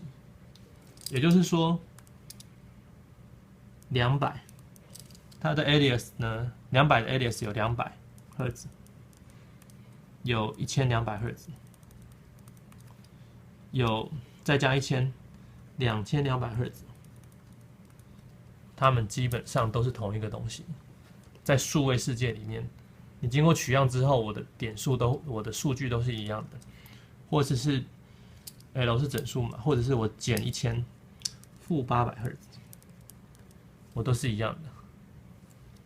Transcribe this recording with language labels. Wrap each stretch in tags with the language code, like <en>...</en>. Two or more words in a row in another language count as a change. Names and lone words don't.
<zh>也就是說，200它的 alias 呢，200的 alias 有200赫茲，有1200赫茲，有再加1000，2200赫茲。它们基本上都是同一個東西，在數位世界裡面，你經過取樣之後，我的點數我的數據都是一樣的，或者是 l 是整數嘛，或者是我減1000，-800赫茲，我都是一樣的。</zh>